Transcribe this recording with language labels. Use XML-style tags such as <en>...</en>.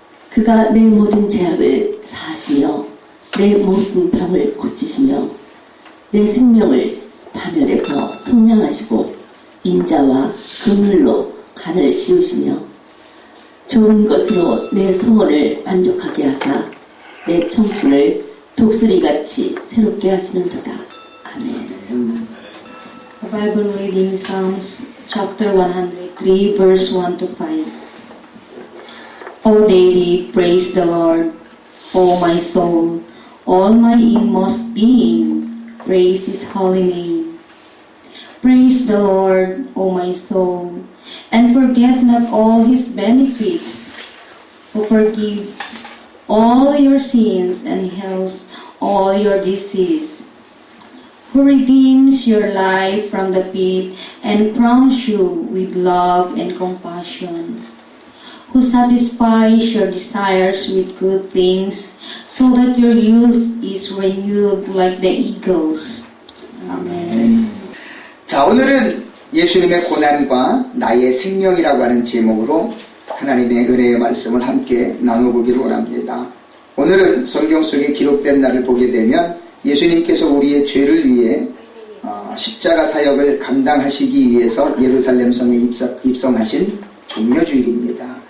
<ko>그가 내 모든 죄악을 사하시며 내 모든 병을 고치시며 내 생명을 파멸해서 속량하시고 인자와 긍휼로 간을 씌우시며 좋은 것으로 내 소원을 만족하게 하사 내 청춘을 독수리같이 새롭게 하시는도다. 아멘.</ko> <en>The Bible reading, Psalms chapter 103, verse 1 to 5. O David, praise the Lord, O my soul, all my inmost being, praise his holy name. Praise the Lord, O my soul, and forget not all his benefits, who forgives all your sins and heals all your disease, who redeems your life from the pit and crowns you with love and compassion, who satisfies your desires with good things, so that your youth is renewed like the eagles. Amen.</en> <ko>자, 오늘은 예수님의 고난과 나의 생명이라고 하는 제목으로 하나님의 은혜의 말씀을 함께 나눠보기를 원합니다. 오늘은 성경 속에 기록된 날을 보게 되면 예수님께서 우리의 죄를 위해 십자가 사역을 감당하시기 위해서 예루살렘 성에 입성하신 종려주일입니다.</ko>